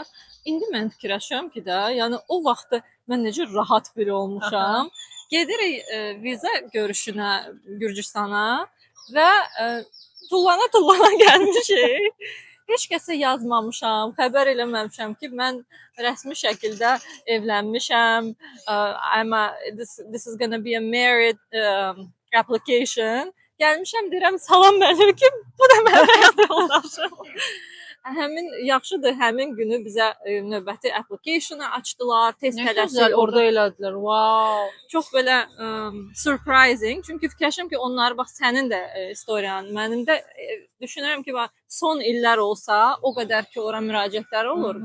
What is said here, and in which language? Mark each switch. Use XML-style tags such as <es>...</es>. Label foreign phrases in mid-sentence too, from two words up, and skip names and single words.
<az>İndi mən fikirləşirəm ki də, yəni o vaxt mən necə rahat biri olmuşam. Gedirik viza görüşünə Gürcüstana və tullana gəlmişik. Heç kəsə yazmamışam, xəbər eləməmişəm ki, mən rəsmi şəkildə evlənmişəm.</az> <en>This is gonna be a married application.</en> <az>Gəlmişəm, deyirəm, salam mənim ki, bu da mənim həyat yoldaşım. Həmin yaxşıdır, həmin günü bizə növbəti application-ı açdılar, tez tələsik orada elədilər. Wow. Çox belə surprising. Çünki fikirləşirəm ki, onlar bax sənin də istoriyan, mənim də düşünürəm ki, bax son illər olsa, o qədər ki, ora müraciətlər olur.</az>